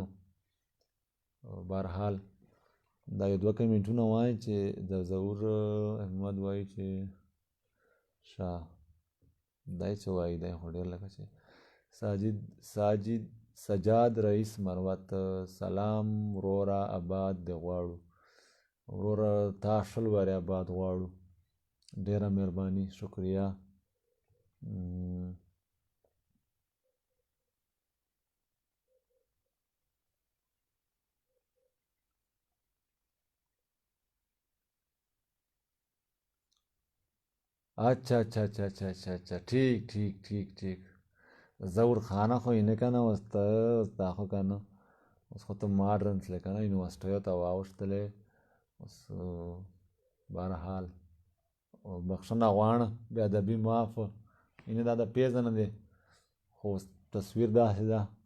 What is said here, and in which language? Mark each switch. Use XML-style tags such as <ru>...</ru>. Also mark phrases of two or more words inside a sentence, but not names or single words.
<ps>بهرحال دا یو دوه کمنټونه وایي چې د ظهور احمد وایي چې شاه دی څه وایي، دی خو ډېر لکه چې سجاد رئیس مروت، سلام وروره آباد دې غواړو. وروره تا شل وارې آباد غواړو. ډېره مهرباني، شکریه.</ps> <ur>اچھا اچھا اچھا اچھا اچھا اچھا ٹھیک ٹھیک ٹھیک ٹھیک.</ur> <ps>زور خانه خو یې نه که نه، اوس دا خو که نه، اوس خو ته ماډرن تلې که نه، یونیورسټیو ته واوښتلې. اوس بهرحال بخښنه غواړم، بې ادبي معاف، یعنې دا د پېژنه دی، خو تصویر داسې ده.</ps>